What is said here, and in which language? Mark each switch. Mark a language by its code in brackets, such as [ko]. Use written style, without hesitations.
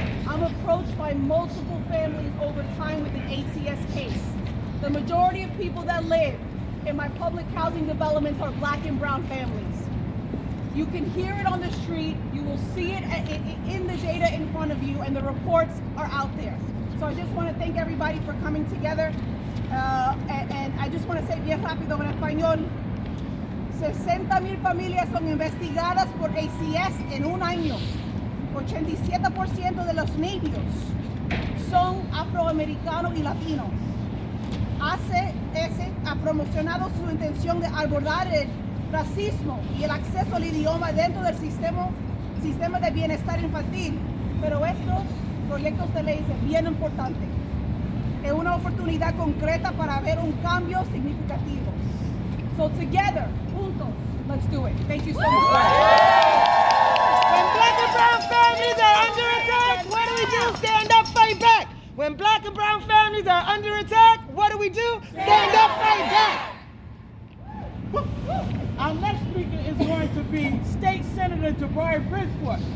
[en] I'm approached by multiple families over time with an ACS case. The majority of people that live in my public housing developments are Black and brown families. You can hear it on the street, you will see it in the data in front of you, and the reports are out there. So I just want to thank everybody for coming together. And I just want to say [es] bien rápido en español, 60,000 familias son investigadas por ACS en un año. 87% de los niños son afroamericanos y latinos. ACS ha promocionado su intención de abordar el racismo y el acceso al idioma dentro del sistema de bienestar infantil, pero estos proyectos de ley son bien importantes. Es una oportunidad concreta para ver un cambio significativo. [en] So together, [es] juntos, [en] let's do it. Thank you so much. When Black and brown families are under attack, what do we do? Stand up, fight back. When Black and brown families are under attack, what do we do? Stand up, fight back. Our next speaker is going to be State Senator Jabari Brisport.